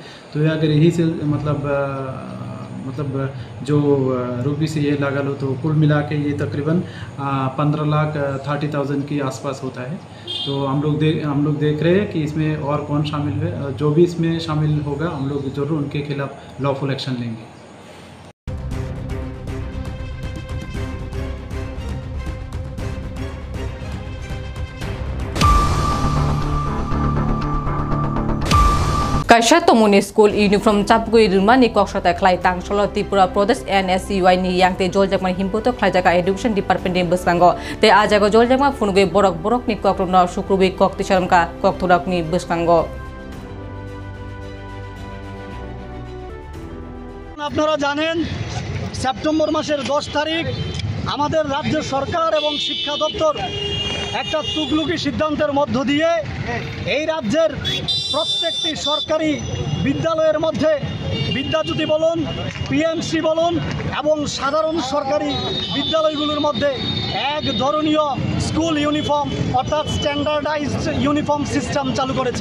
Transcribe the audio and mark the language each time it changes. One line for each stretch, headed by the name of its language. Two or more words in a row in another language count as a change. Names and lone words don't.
Hindi: तो अगर यही से मतलब जो रुपी से ये लगा लो तो कुल मिला के ये तकरीबन 15,30,000 के आसपास होता है। तो हम लोग देख रहे हैं कि इसमें और कौन शामिल है। जो भी इसमें शामिल होगा हम लोग जरूर उनके खिलाफ
English: lawful action
Hindi: लेंगे।
Kok Borok: Kaisa tomoni
English: school uniform
Kok Borok: chapgui rumani koksata khlai tangsholo Tripura Pradesh NSUI ni yangte joljakman himputo khlaijaka
English: education department
Kok Borok: ni bwskango te ajago joljakma phungui borok ni kokrona sukrubi kokti saramka kokthurak ni bwskango।
Bangla: আপনারা জানেন সেপ্টেম্বর মাসের 10 তারিখ আমাদের রাজ্য সরকার এবং শিক্ষা দপ্তর একটা তুগলুকি সিদ্ধান্তের মধ্য দিয়ে এই রাজ্যের প্রত্যেকটি সরকারি বিদ্যালয়ের মধ্যে বিদ্যাজ্যোতি বলুন, পিএমসি বলুন এবং সাধারণ সরকারি বিদ্যালয়গুলোর মধ্যে এক ধরনীয়
English: school uniform
Bangla: অর্থাৎ
English: standardized uniform system
Bangla: চালু করেছে।